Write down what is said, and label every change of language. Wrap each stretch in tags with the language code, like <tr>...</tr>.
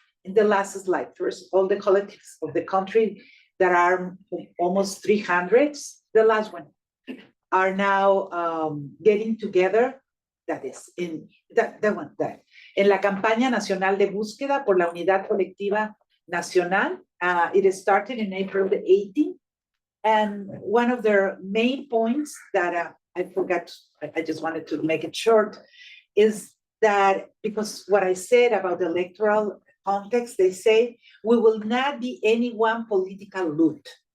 <en>In the last slide, first, all the collectives of the country that are almost 300. The last one are now getting together. That is in that one there.</en> <es>En la campaña nacional de búsqueda por la unidad colectiva nacional.</es> <en>It started in April the 18th, and one of their main points that I forgot, I just wanted to make it short, is that because what I said about the electoral context, they say we will not be any one political loot.</en>